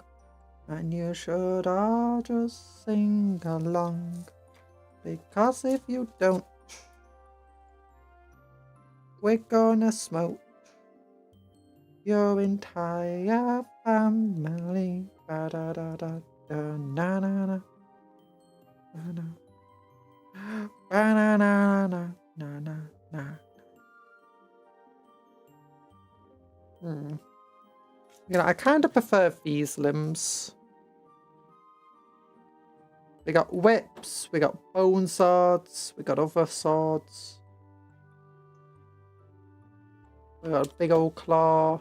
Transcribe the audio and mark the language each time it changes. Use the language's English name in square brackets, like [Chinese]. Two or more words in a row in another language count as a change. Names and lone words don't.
[English] And you should all just sing along. Because if you don't, we're gonna smoke your entire family. Ba da da da da na na na na na. Ba na na na na na na. You know, I kind of prefer these limbs. We got whips, we got bone swords, we got other swords. We got a big old claw.